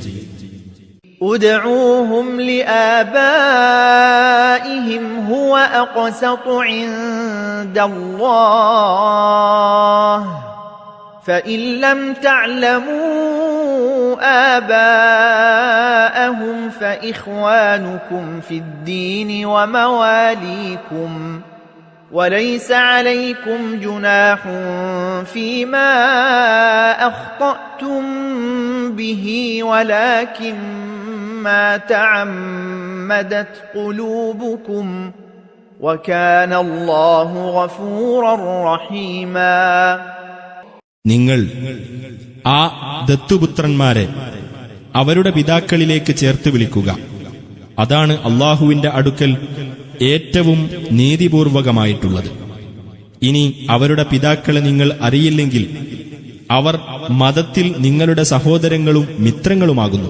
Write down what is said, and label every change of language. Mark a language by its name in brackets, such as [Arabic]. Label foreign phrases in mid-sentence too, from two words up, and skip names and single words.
[Arabic] ادعوهم لآبائهم هو أقسط عند الله فإن لم تعلموا آباءهم فإخوانكم في الدين ومواليكم وليس عليكم جناح فيما أخطأتم به ولكن ما تعمدت قلوبكم وكان الله غفورا رحيما. [Malayalam] നിങ്ങൾ ആ ദത്തുപുത്രന്മാരെ അവരുടെ പിതാക്കളിലേക്ക് ചേർത്ത് വിളിക്കുക. അതാണ് അല്ലാഹുവിന്റെ അടുക്കൽ ഏറ്റവും നീതിപൂർവകമായിട്ടുള്ളത്. ഇനി അവരുടെ പിതാക്കളെ നിങ്ങൾ അറിയില്ലെങ്കിൽ അവർ മതത്തിൽ നിങ്ങളുടെ സഹോദരങ്ങളും മിത്രങ്ങളുമാകുന്നു.